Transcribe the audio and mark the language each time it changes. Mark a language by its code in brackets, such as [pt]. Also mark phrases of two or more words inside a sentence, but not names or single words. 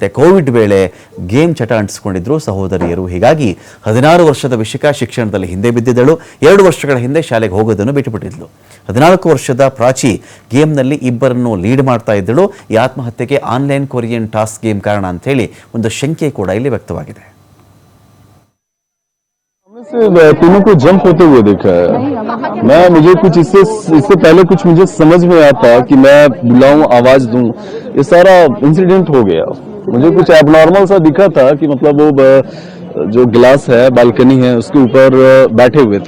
[kn] ಕೋವಿಡ್ ವೇಳೆ ಗೇಮ್ ಚಟ ಅಂಟಿಸ್ಕೊಂಡಿದ್ರು ಸಹೋದರಿಯರು. ಹೀಗಾಗಿ 16 ವರ್ಷದ ವಿಶಿಕಾ ಶಿಕ್ಷಣದಲ್ಲಿ ಹಿಂದೆ ಬಿದ್ದಿದ್ದಳು. 2 ವರ್ಷಗಳ ಹಿಂದೆ ಶಾಲೆಗೆ ಹೋಗೋದನ್ನು ಬಿಟ್ಟುಬಿಟ್ಟಿದ್ಲು. 14 ವರ್ಷದ ಪ್ರಾಚಿ ಗೇಮ್ನಲ್ಲಿ ಇಬ್ಬರನ್ನು ಲೀಡ್ ಮಾಡ್ತಾ ಇದ್ದಳು. ಈ ಆತ್ಮಹತ್ಯೆಗೆ ಆನ್ಲೈನ್ ಕೊರಿಯನ್ ಟಾಸ್ಕ್ ಗೇಮ್ ಕಾರಣ ಅಂಥೇಳಿ ಒಂದು ಶಂಕೆ ಕೂಡ ಇಲ್ಲಿ ವ್ಯಕ್ತವಾಗಿದೆ. [hi] तीनों को जंप होते हुए देखा है मैं। मुझे कुछ इससे पहले कुछ मुझे समझ में आता कि मैं बुलाऊं, आवाज दूं, ये सारा इंसिडेंट हो गया। मुझे कुछ एबनॉर्मल सा दिखा था कि मतलब वो जो गिलास है, बालकनी है, उसके ऊपर बैठे हुए थे।